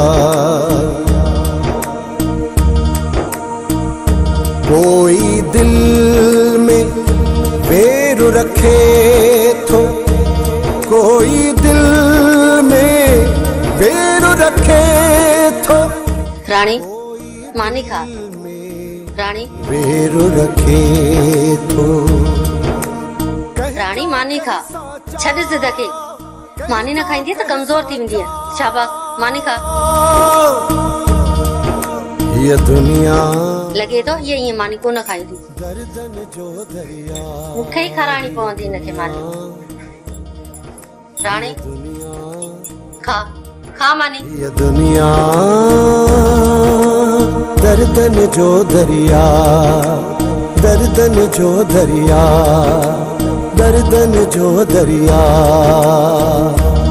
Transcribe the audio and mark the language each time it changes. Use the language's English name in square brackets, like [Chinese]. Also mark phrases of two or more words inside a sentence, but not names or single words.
[Hindi] कोई दिल में वेर रखे तो, कोई दिल में वेर रखे तो, [Sindhi] रानी मानी खा, रानी [Hindi] वेर रखे तो, [Sindhi] रानी मानी खा, छॾ ज़िदगी, मानी न खाईंदी त कमजोर थी वेंदी आहे। शाबाश मानी खा। [Hindi] ये दुनिया लगे तो ये मानी को [Sindhi] न खाईंदी, मूंखे ही खाराइणी पवंदी हिनखे मानी। राणी खा खा मानी। [Hindi] ये दुनिया [Sindhi] दर्दन जो दरिया, दर्दन जो दरिया, दर्दन जो दरिया।